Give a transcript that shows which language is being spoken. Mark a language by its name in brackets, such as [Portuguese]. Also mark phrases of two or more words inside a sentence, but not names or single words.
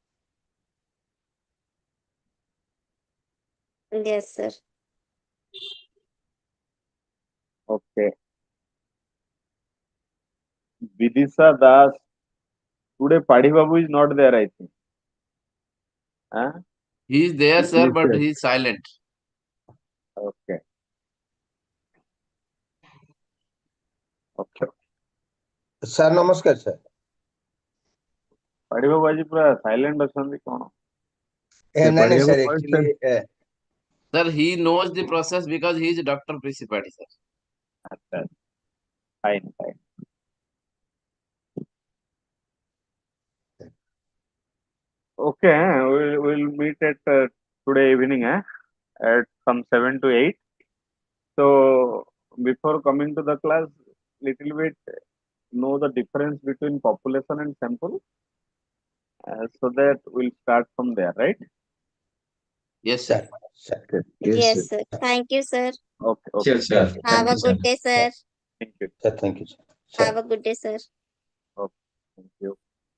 [English] Yes, sir. Okay. Vidisha Das. Today Padhi Babu is not there, I think. Huh? He is there, sir, Yes, but sir. he is silent. Okay. Okay. [Odia] ସାର୍ ନମସ୍କାର ସାର୍। Padhi Babu ଆଜି ପୁରା ସାଇଲେଣ୍ଟ ଅଛନ୍ତି କଣ? ନାଇଁ ନାଇଁ ବଢିଆ ସାର୍ [English] voice, ଆକ୍ଚୁଆଲି Sir, he knows the process because he is Dr. Prisipati, sir. ଆଚ୍ଛା. Fine, fine. Okay, we'll meet at today evening at from 7 to 8. So before coming to the class, little bit know the difference between population and sample, so that we'll start from there, right? Yes, sir. sir sir Yes, Yes, sir. sir. Thank you, sir. Okay, okay. Sure, sir. Have Thank a you, sir. good day, sir. Thank you. sir thank you sir. Have a good day, sir. Okay, thank you.